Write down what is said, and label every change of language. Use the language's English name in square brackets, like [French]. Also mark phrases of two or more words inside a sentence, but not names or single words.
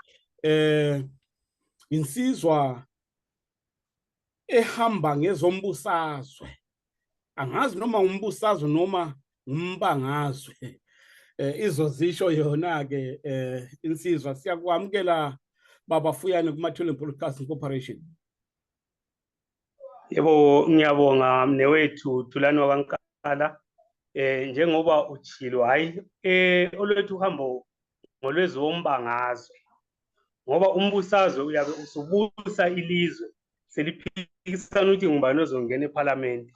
[Zulu] Insizwa ehamba ngezombusazwe, angazi noma umbusazwe noma umbangazwe. Izozisho yona ke insizwa. Siyakwamukela baba Fuyane kumathuleni Broadcasting Corporation. Yebo, ngiyabonga mnewethu Thulana kwaNkala. Njengoba utshilo hayi olwethu uhambo ngolwezombangazwe, ngoba umbusazwe uyabe usubusa ilizwe seliphikisana ukuthi ngubani ozongena eParliament.